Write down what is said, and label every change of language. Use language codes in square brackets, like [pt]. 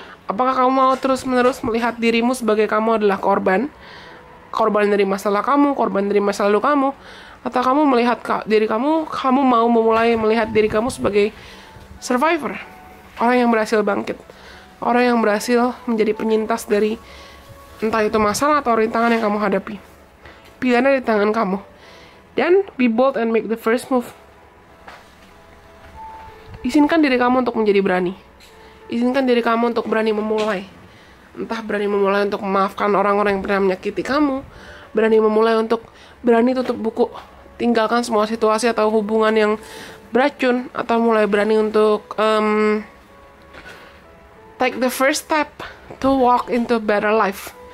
[id] Apakah kamu mau terus-menerus melihat dirimu sebagai kamu adalah korban dari masalah kamu, korban dari masa lalu kamu, atau kamu melihat diri kamu mau memulai melihat diri kamu sebagai survivor, orang yang berhasil bangkit, orang yang berhasil menjadi penyintas dari entah itu masalah atau rintangan yang kamu hadapi. Pilihannya di tangan kamu. Dan [en] be bold and make the first move. [id] Izinkan diri kamu untuk menjadi berani. Izinkan diri kamu untuk berani memulai. Entah berani memulai untuk memaafkan orang-orang yang pernah menyakiti kamu, berani memulai untuk berani tutup buku, tinggalkan semua situasi atau hubungan yang beracun, atau mulai berani untuk [en] take the first step to walk into a better life.